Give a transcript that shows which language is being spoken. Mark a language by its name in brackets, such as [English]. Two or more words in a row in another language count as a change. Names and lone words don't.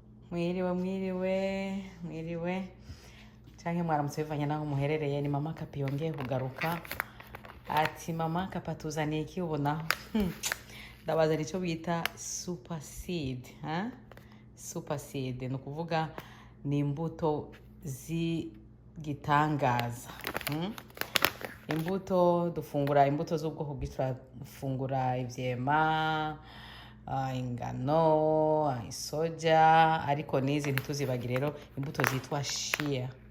[Rundi] Mwiriwe canke mwaramutse bivanye naho muherereye. Ni mama Kapi yongeye kugaruka. Ati mama Kapa tuzaniye iki ubonaho? Ndabazana ico bita [English] super seed, super seed [Rundi] ni ukuvuga ni imbuto z'igitangaza. Imbuto dufungura imbuto z'ubwoko bwinshi, turafungura ivyema, ingano, isoja, ariko nizi ntituzibagire rero imbuto zitwa shia.